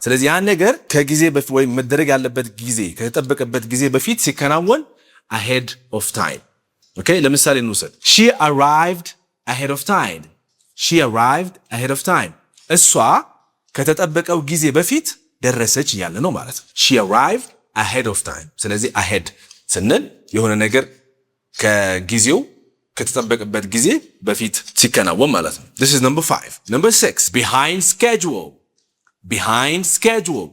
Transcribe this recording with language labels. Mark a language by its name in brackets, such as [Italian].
[Amharic] ስለዚህ ያን ነገር ከጊዜ በፊት ወይ መደረግ ያለበት ጊዜ ከተጠበቀበት ጊዜ በፊት ሲከናወን [English] ahead of time. okay, [Amharic] ለምሳሌ እንውሰድ። [English] she arrived ahead of time. she arrived ahead of time. [Amharic] እሷ ከተጠበቀው ጊዜ በፊት ደረሰች እያለ ነው ማለት ነው። [English] she arrived ahead of time. [Amharic] ስለዚህ ahead ስንል የሆነ ነገር ከጊዜው ከተጠበቀበት ጊዜ በፊት ሲከናወን ማለት ነው። [English] this is number 5. number 6, behind schedule. behind schedule.